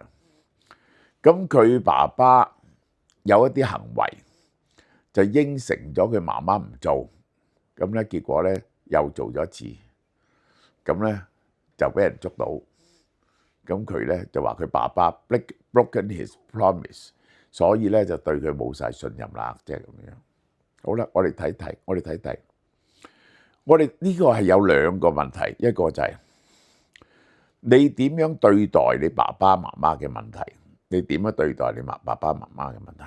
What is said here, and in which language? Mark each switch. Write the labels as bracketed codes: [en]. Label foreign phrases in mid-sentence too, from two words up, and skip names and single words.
[yue] 咁佢爸爸有一啲行為就應承咗佢媽媽唔做，咁咧結果咧又做咗一次，咁咧就俾人捉到，咁佢咧就話佢爸爸 [en] broken his promise。 [yue] 所以咧就對佢冇晒信任啦，即係咁樣。好啦，我哋睇睇，我哋呢個係有兩個問題，一個就係你點樣對待你爸爸媽媽嘅問題，你點樣對待你爸爸媽媽嘅問題？